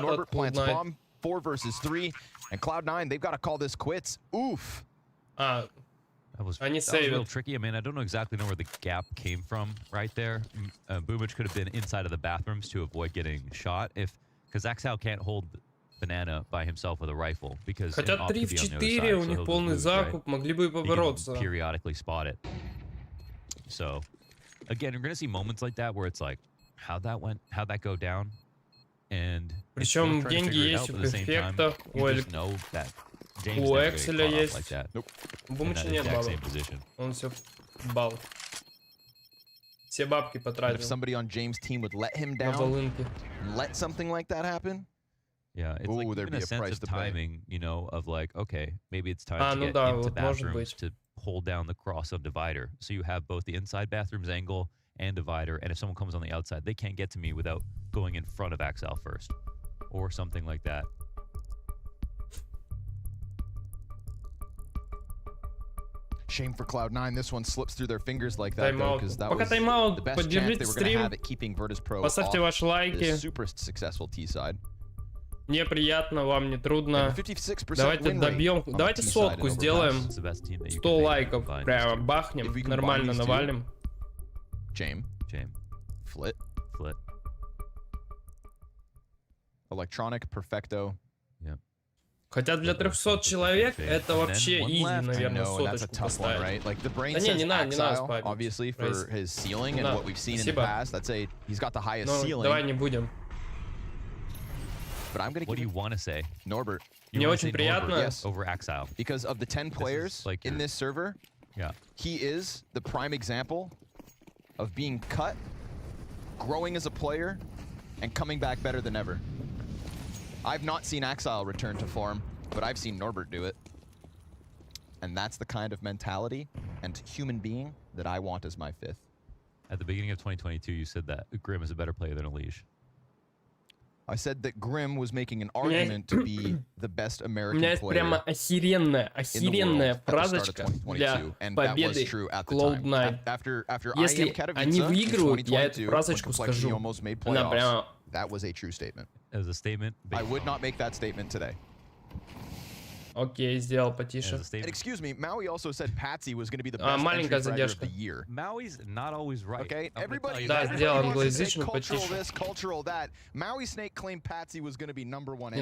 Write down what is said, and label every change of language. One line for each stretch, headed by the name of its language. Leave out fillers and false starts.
English: Norbert plants bomb, 4 versus 3. And Cloud9, they've got to call this quits. Oof. That was real tricky. I mean, I don't exactly know where the gap came from right there. Boomich could have been inside of the bathrooms to avoid getting shot because Axel can't hold Banana by himself with a rifle because
Russian: Хотя 3 в 4, у них полный закуп, могли бы и побороться.
English: Periodically spot it. So, again, you're going to see moments like that where it's like, how'd that go down? And
Russian: причем деньги есть у Перфекта, у Экселя есть. У Бумыча нет бабок. Он все бал. Все бабки потратил.
English: If somebody on James' team would let him down, let something like that happen. Yeah, it's like even a sense of timing, you know, of like, okay, maybe it's time to get into bathrooms to hold down the cross on divider. So you have both the inside bathrooms angle and divider, and if someone comes on the outside, they can't get to me without going in front of Axel first, or something like that. Shame for Cloud9. This one slips through their fingers like that, though, because that was the best chance they were going to have at keeping Virtus.pro
Russian: Поставьте ваши лайки.
English: Super successful T side.
Russian: Мне приятно, вам не трудно. Давайте добьем, давайте сотку сделаем. 100 лайков, прямо бахнем, нормально навалим.
English: Jame. Flit. Electronic, Perfecto. Yep.
Russian: Хотя для 300 человек это вообще изи, наверное, соточку поставить. Да не надо спать.
English: Obviously for his ceiling and what we've seen in the past, that's he's got the highest ceiling.
Russian: Давай не будем.
English: But I'm going to What do you want to say? Norbert.
Russian: Мне очень приятно.
English: Yes. Over Axel. Because of the 10 players like in this server, he is the prime example of being cut, growing as a player, and coming back better than ever. I've not seen Axel return to form, but I've seen Norbert do it. And that's the kind of mentality and human being that I want as my 5th. At the beginning of 2022, you said that Grim is a better player than Elish. I said that Grim was making an argument to be the best American player.
Russian: У меня есть прямо охеренная фразочка для победы Cloud9. Если они выигрывают, я эту фразочку скажу. Она прямо...
English: That was a true statement. As a statement. I would not make that statement today.
Russian: Окей, сделал потише.
English: And excuse me, Maui also said Patsy was going to be the best entry fragger of the year. Maui's not always right. Okay, everybody
Russian: сделал англоязычно
English: cultural this, cultural that. Maui Snake claimed Patsy was going to be number 1 entry.